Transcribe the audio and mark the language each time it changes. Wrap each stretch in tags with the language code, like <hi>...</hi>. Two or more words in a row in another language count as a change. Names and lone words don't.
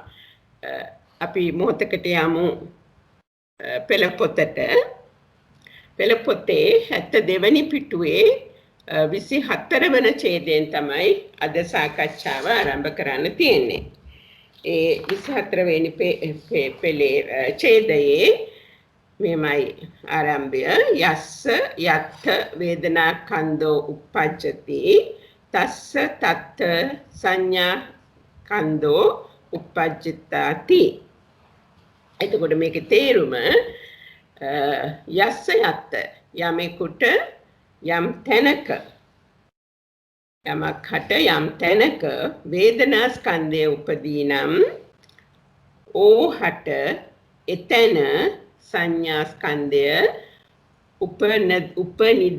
<si>අපි මොහොතකට යමු පෙළපොතේ 72 වෙනි පිටුවේ 24 වෙනි ඡේදයෙන් තමයි අද සාකච්ඡාව ආරම්භ කරන්න තියෙන්නේ. ඒ 24 වෙනි පෙළේ ඡේදයේ මෙමයි ආරම්භය.</si> <pi>යස්ස යත්ථ වේදනා කන්දෝ uppajjati තස්ස තත්ථ සංඥා කන්දෝ uppajjitati.</pi> <si>එතකොට මේකේ තේරුම</si> <pi>යස්ස යත්ථ</pi> <si>යමෙකුට යම් තැනක යමක් හට යම් තැනක වේදනා ස්කන්ධය උපදී නම් ඕහට එතන සංඥා ස්කන්ධය උපනිද.</si>